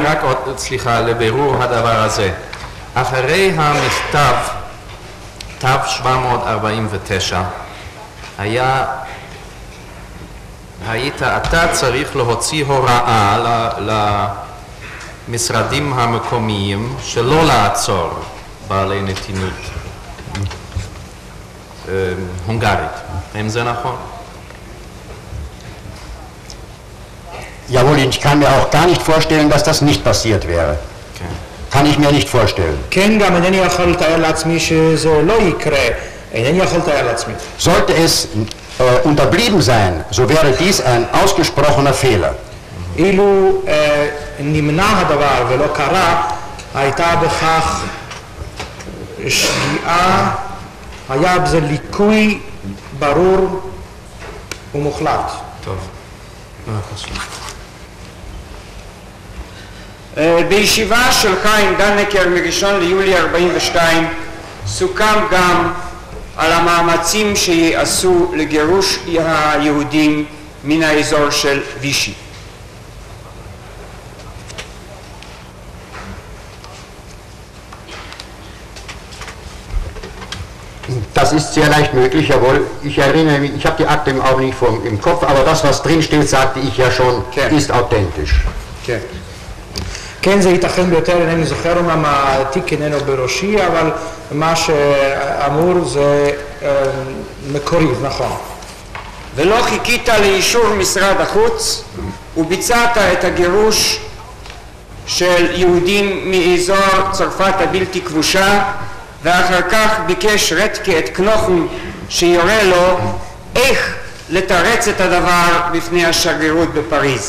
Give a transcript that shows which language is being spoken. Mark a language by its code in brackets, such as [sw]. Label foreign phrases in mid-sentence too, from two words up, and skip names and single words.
[he] רק עוד, סליחה, לבירור הדבר הזה. אחרי המכתב, תו 749, היית אתה צריך להוציא הוראה למשרדים המקומיים שלא לעצור בעלי נתינות הונגרית. האם זה נכון? [de] Jawohl, ich kann mir auch gar nicht vorstellen, dass das nicht passiert wäre. Okay. Kann ich mir nicht vorstellen. [he] כן, גם אינני יכול לתאר לעצמי שזה לא יקרה. אינני יכול לתאר לעצמי. [de] Sollte es unterblieben sein, so wäre dies ein ausgesprochener Fehler. [he] אילו נמנע הדבר ולא קרה, הייתה בכך שגיאה, היה בזה ליקוי ברור ומוחלט. טוב. בישיבה שלך עם דנקר מראשון ליולי 42 סוכם גם על המאמצים שיעשו לגירוש היהודים מן האזור של וישי. [de] Das ist sehr leicht möglich, jawohl. Ich erinnere mich, ich habe die Akte im Augenblick nicht im Kopf, aber das, was drin steht, sagte ich ja schon, ist authentisch. [he] כן. כן, זה ייתכן ביותר, אינני זוכר אומנם התיק איננו בראשי, אבל מה שאמור זה מקורי, נכון. ולא חיכית לאישור משרד החוץ וביצעת את הגירוש של יהודים מאזור צרפת הבלתי כבושה, ואחר כך ביקש רטקה את קנוכן שיורה לו איך לתרץ את הדבר בפני השגרירות בפריז.